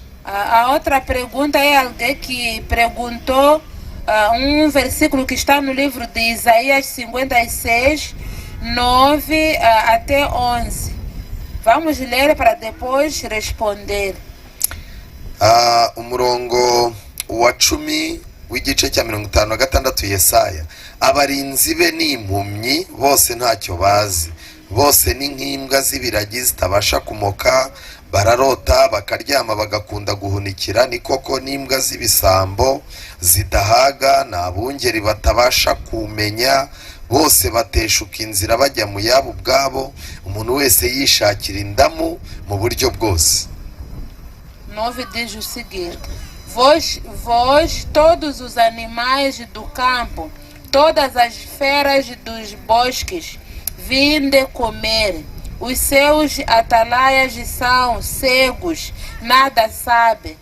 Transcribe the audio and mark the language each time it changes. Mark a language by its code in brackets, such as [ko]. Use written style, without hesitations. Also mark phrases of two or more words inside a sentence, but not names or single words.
[pt] A outra pergunta é alguém que perguntou versículo que está no livro de Isaías 56:9 até 11. Vamos ler para depois responder. [rw] Umurongo wa 10 w'igice cya 56 Yesaya: abarinzi be ni impumyi, bose ntacyo bazi, bose ni nk'imbwa z'ibiragi zitabasha kumoka, bararota bakaryama bagakunda guhunikira, ni koko n'imbwa z'ibisambo zidahaga, n'abungeri batabasha kumenya, bose bateshuka inzira bajya mu yabo ubwabo, umuntu wese yishakira indamu mu buryo bwose. [pt] 9 diz o seguinte: vós todos os animais do campo, todas as feras dos bosques, vinde comer. Os seus atalaias são cegos, nada sabem.